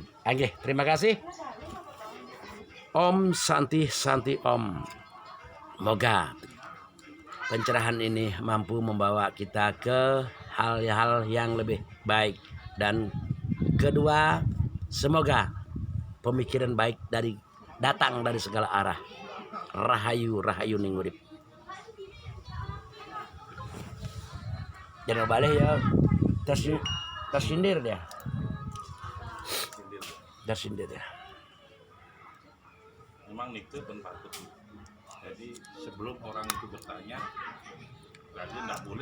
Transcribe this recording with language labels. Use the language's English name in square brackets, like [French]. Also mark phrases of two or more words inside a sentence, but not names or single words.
[Indonesian] Oke, terima kasih. [Sanskrit] Om Santi Santi Om. [Indonesian] Moga pencerahan ini mampu membawa kita ke hal-hal yang lebih baik. Dan kedua, semoga pemikiran baik datang dari segala arah. [Javanese] Rahayu, rahayu ning urip. [Indonesian] Jangan balik ya. Tersindir dia. Tersindir ya. Memang itu pun patut. Jadi sebelum orang itu bertanya, berarti tidak boleh.